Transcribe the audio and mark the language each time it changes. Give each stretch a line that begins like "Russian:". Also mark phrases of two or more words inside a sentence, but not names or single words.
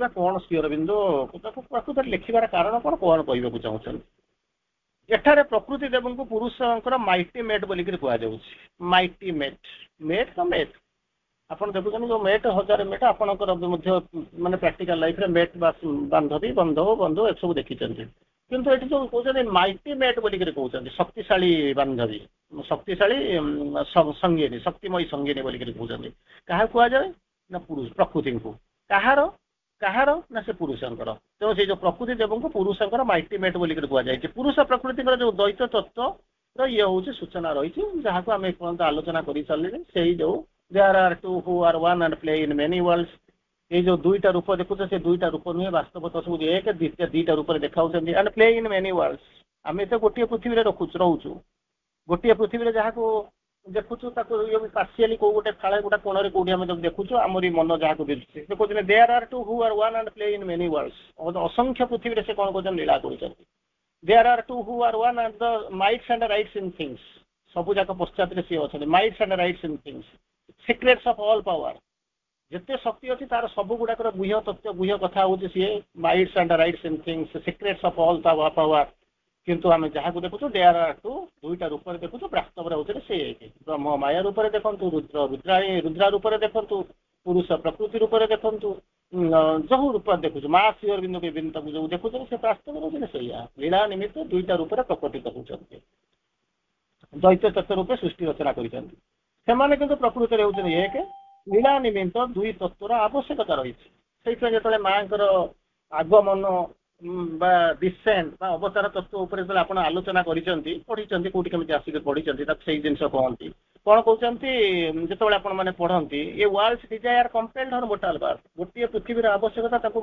Odia: କଣ ଶ୍ରୀ ଅରବିନ୍ଦ ତାକୁ ପ୍ରକୃତରେ ଲେଖିବାର କାରଣ କଣ କହିବାକୁ ଚାହୁଁଛନ୍ତି ଏଠାରେ ପ୍ରକୃତି ଦେବଙ୍କୁ ପୁରୁଷଙ୍କର
English: mighty mate
Odia: ବୋଲିକିରି କୁହାଯାଉଛି
English: mighty mate
Odia: ଆପଣ ଦେଖୁଛନ୍ତି ଯୋଉ ମେଟ୍ 1000 ମେଟ୍ ଆପଣଙ୍କର ମଧ୍ୟ ମାନେ
English: practical life
Odia: ମେଟ୍ ବାନ୍ଧବୀ ବନ୍ଧୁ ଏସବୁ ଦେଖିଛନ୍ତି କିନ୍ତୁ ଏଠି ଯୋଉ କହୁଛନ୍ତି
English: mighty mate
Odia: ବୋଲିକିରି କହୁଛନ୍ତି ଶକ୍ତିଶାଳୀ ବାନ୍ଧବୀ ଶକ୍ତିଶାଳୀ ସଙ୍ଗିନୀ ଶକ୍ତିମୟୀ ସଙ୍ଗିନୀ ବୋଲିକିରି କହୁଛନ୍ତି କାହାକୁ କୁହାଯାଏ ନା ପ୍ରକୃତିଙ୍କୁ କାହାର ନା ସେ ପୁରୁଷଙ୍କର ତେଣୁ ସେଇ ଯୋଉ ପ୍ରକୃତି ଦେବଙ୍କୁ ପୁରୁଷଙ୍କର
English: mighty mate
Odia: ବୋଲିକିରି କୁହାଯାଇଛି ପୁରୁଷ ପ୍ରକୃତିଙ୍କର ଯୋଉ ଦ୍ୱୈତ ତତ୍ତ୍ୱର ଇଏ ହଉଛି ସୂଚନା ରହିଛି ଯାହାକୁ ଆମେ ଏପର୍ଯ୍ୟନ୍ତ ଆଲୋଚନା କରିସାରିଲେଣି ସେଇ ଯୋଉ
English: there are two who are one and play in many worlds
Odia: ଏଇ ଯୋଉ ଦୁଇଟା ରୂପ ଦେଖୁଛ ସେ ଦୁଇଟା ରୂପ ନୁହେଁ ବାସ୍ତବ ତ ସବୁ ଏକ ଦିଟା ରୂପରେ ଦେଖାଉଛନ୍ତି
English: and play in many worlds
Odia: ଆମେ ତ ଗୋଟିଏ ପୃଥିବୀରେ ରହୁଛୁ ଗୋଟିଏ ପୃଥିବୀରେ ଯାହାକୁ ଦେଖୁଛୁ ତାକୁ ପାର୍ସିଆଲି କୋଉ ଗୋଟେ ଫାଳେ ଗୋଟେ କୋଣରେ କୋଉଠି ଆମେ ଦେଖୁଛୁ ଆମରି ମନ ଯାହାକୁ ଦିଶୁଛି ସେ କହୁଛନ୍ତି
English: there are two who are one and play in many worlds
Odia: ଅସଂଖ୍ୟ ପୃଥିବୀରେ ସେ କଣ କରୁଛନ୍ତି ଲୀଳା କରୁଛନ୍ତି
English: there are two who are one and the mights and rights in things
Odia: ସବୁ ଯାକ ପଶ୍ଚାତରେ ସିଏ ଅଛନ୍ତି
English: mights and rights in things secrets of all power
Odia: ଯେତେ ଶକ୍ତି ଅଛି ତାର ସବୁ ଗୁଡାକର ଗୁହ୍ୟ ତତ୍ତ୍ୱ ଗୁହ୍ୟ କଥା ହଉଛି ସିଏ
English: mights and rights in things secrets of all power
Odia: କିନ୍ତୁ ଆମେ ଯାହାକୁ ଦେଖୁଛୁ
English: there are two
Odia: ଦୁଇଟା ରୂପରେ ଦେଖୁଛୁ ବାସ୍ତବରେ ହଉଥିଲେ ସେ ଏକ ବ୍ରହ୍ମ ମାୟା ରୂପରେ ଦେଖନ୍ତୁ ରୁଦ୍ରା ରୂପରେ ଦେଖନ୍ତୁ ପୁରୁଷ ପ୍ରକୃତି ରୂପରେ ଦେଖନ୍ତୁ ଯୋଉ ରୂପରେ ଦେଖୁଛୁ ମା ଶ୍ରୀ ଅରବିନ୍ଦ ବିଭିନ୍ନ ତାକୁ ଯୋଉ ଦେଖୁଛନ୍ତି ସେ ବାସ୍ତବରେ ହଉଥିଲେ ସେଇଆ ଲୀଳା ନିମିତ୍ତ ଦୁଇଟା ରୂପରେ ପ୍ରକଟିତ ହଉଛନ୍ତି ଦ୍ୱୈତ ତତ୍ତ୍ୱ ରୂପେ ସୃଷ୍ଟି ରଚନା କରିଛନ୍ତି ସେମାନେ କିନ୍ତୁ ପ୍ରକୃତିରେ ହେଉଛନ୍ତି ଏକ ଲୀଳା ନିମିତ୍ତ ଦୁଇ ତତ୍ତ୍ୱର ଆବଶ୍ୟକତା ରହିଛି ସେଇଥିପାଇଁ ଯେତେବେଳେ ମାଙ୍କର ଆଗମନ ବା ଡିସେଣ୍ଟ ବା ଅବତାର ତତ୍ତ୍ୱ ଉପରେ ଯେତେବେଳେ ଆପଣ ଆଲୋଚନା କରିଛନ୍ତି ପଢିଛନ୍ତି କୋଉଠି କେମିତି ଆସିକି ପଢିଛନ୍ତି ତାକୁ ସେଇ ଜିନିଷ କହନ୍ତି କଣ କହୁଛନ୍ତି ଯେତେବେଳେ ଆପଣ ମାନେ ପଢନ୍ତି
English: a world desire compelled her mortal birth
Odia: ଗୋଟିଏ ପୃଥିବୀର ଆବଶ୍ୟକତା ତାକୁ